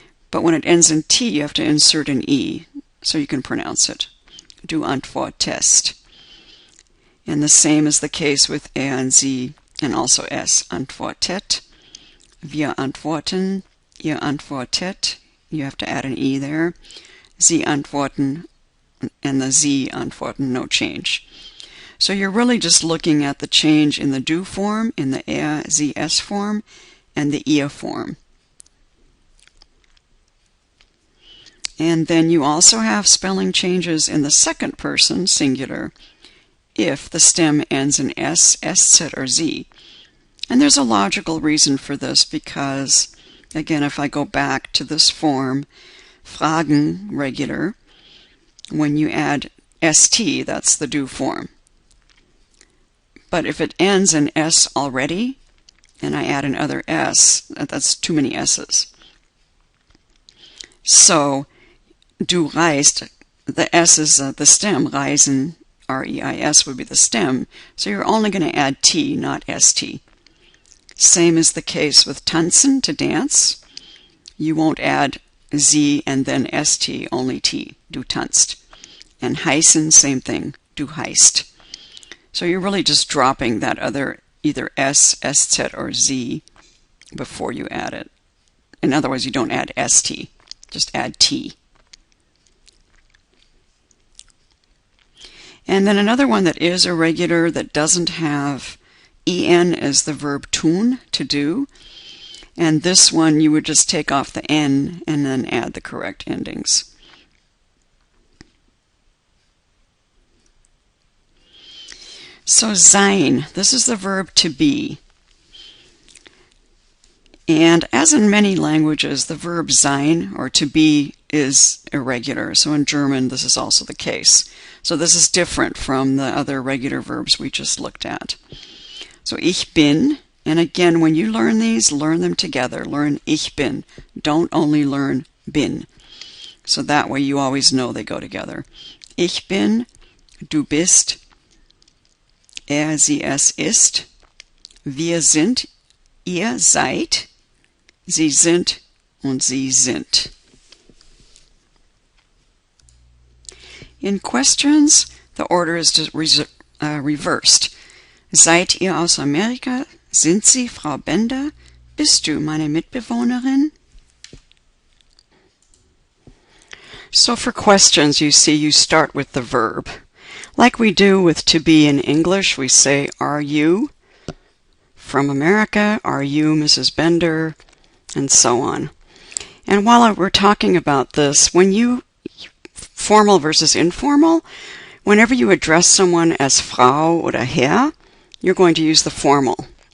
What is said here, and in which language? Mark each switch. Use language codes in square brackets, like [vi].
[en] But when it ends in T, you have to insert an E, so you can pronounce it. [de] Du antwortest. [en] And the same is the case with er and sie, and also s. Antwortet. [de] Wir antworten. Ihr antwortet. [en] You have to add an E there. Sie antworten, and the sie antworten, no change. So you're really just looking at the change in the du form, in the er, sie, s form, and the ihr form. And then you also have spelling changes in the second person, singular, if the stem ends in s, sz, or z. And there's a logical reason for this because, again, if I go back to this form, fragen, regular, when you add st, that's the du form. But if it ends in s already, and I add another s, that's too many s's. So, du reist, the s is the stem, reisen, R-E-I-S would be the stem, so you're only going to add T, not S-T. Same is the case with tanzen, to dance. You won't add Z and then S-T, only T, du tanzt. And heißen, same thing, du heißt. So you're really just dropping that other, either S, SZ, or Z before you add it. In other words, you don't add ST, just add T. And then another one that is irregular that doesn't have en is the verb tun, to do. And this one you would just take off the n and then add the correct endings. So sein, this is the verb to be. And as in many languages, the verb sein, or to be, is irregular. So in German, this is also the case. So this is different from the other regular verbs we just looked at. So ich bin, and again, when you learn these, learn them together. Learn ich bin. Don't only learn bin. So that way you always know they go together. [de] Ich bin, du bist, er, sie, es ist, wir sind, ihr seid, sie sind und sie sind. [en] In questions, the order is reversed. [de] Seid ihr aus Amerika? Sind Sie Frau Bender? Bist du meine Mitbewohnerin? [en] So for questions, you see, you start with the verb. Like we do with to be in English, we say, are you from America? Are you Mrs. Bender? And so on. And while we're talking about this, when you, formal versus informal, whenever you address someone as Frau or Herr, you're going to use the formal.